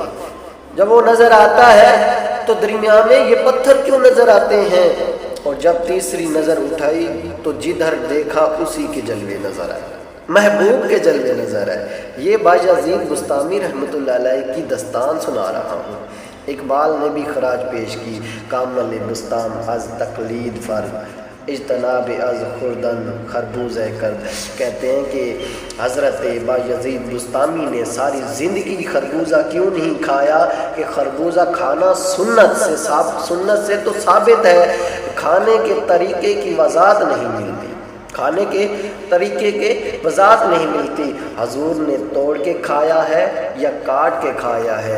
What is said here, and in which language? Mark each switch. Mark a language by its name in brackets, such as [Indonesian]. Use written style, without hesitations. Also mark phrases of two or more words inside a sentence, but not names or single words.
[Urdu] جب وہ نظر آتا ہے تو درمیان میں یہ پتھر کیوں نظر آتے ہیں؟ اور جب تیسری نظر اٹھائی تو جدھر دیکھا اسی کے جلوے نظر آئے، محبوب کے جلوے نظر آئے۔ یہ بایزید بسطامی [Arabic] رحمۃ اللہ علیہ [Urdu] کی داستان سنا رہا ہوں۔ اقبال نے بھی خراج پیش کی، [Persian] کامل بسطام از تقلید فرد، اجتناب از خوردن خربوزہ کرد۔ [Urdu] کہتے ہیں کہ حضرت بایزید بسطامی نے ساری زندگی خربوزہ کیوں نہیں کھایا کہ خربوزہ کھانا سنت سے تو ثابت ہے، کھانے کے طریقے کی وضاحت نہیں ملتی، حضور نے توڑ کے کھایا ہے یا کاٹ کے کھایا ہے؟